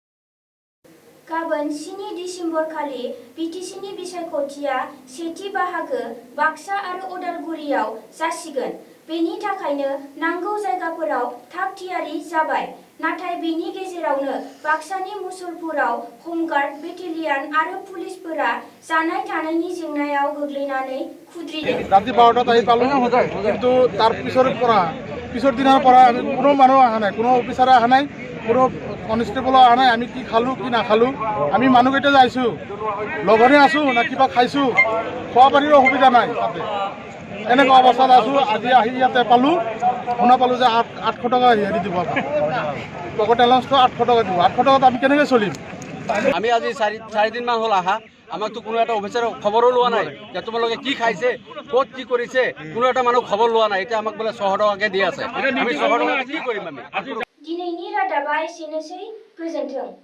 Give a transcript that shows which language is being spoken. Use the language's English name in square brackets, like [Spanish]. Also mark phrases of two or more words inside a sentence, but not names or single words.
[Bodo] गाबोन 7 दिसेम्बर खालि बिटिसिनि बिसायख'थिया सेथि बाहागो बाक्सा आरो उदालगुरियाव जासिगोन। बेनि थाखायनो नांगौ जायगाफोराव थाग थियारि जाबाय। नाथाय बेनि गेजेरावनो बाक्सानि मुसलपुराव हमगार्ड बेटेलियन आरो पुलिसफोरा जानाय थानायनि जेंनायाव गोग्लैनानै खुद्रिदों। [Assamese] राति 12টাত আহি পালো, কিন্তু তার পিছৰ দিনৰ পৰা আমি কোনো মানুহ অহা নাই, কোনো অফিচাৰে অহা নাই, কোনো কনষ্টেবল অহা নাই। আমি কি খালো কি নাখালো, আমি মানুহকেইটা যাইছো, লগনে আছো না কিবা খাইছো, খোৱা পানীৰ অসুবিধা নাই তাতে। এনেকুৱা অৱস্থাত আছো। আজি আহি ইয়াতে পালো, শুনা পালো যে 800 টকা হেৰি দিব, পকেট এলাউন্সটো 800 টকা দিব। 800 টকাত আমি কেনেকৈ চলিম? আমি আজি চাৰিদিন মান হ'ল আহা, আমাকতো কোনো এটা অফিচাৰে খবৰো লোৱা নাই যে তোমালোকে কি খাইছে, ক'ত কি কৰিছে, কোনো এটা মানুহ খবৰ লোৱা নাই। এতিয়া আমাক বোলে 600 টকাকে দি আছে। আমি 600 টকা কি কৰিম আমি? [Bodo] दिनैनि रादाबा एसेनोसै, गोजोन्थों।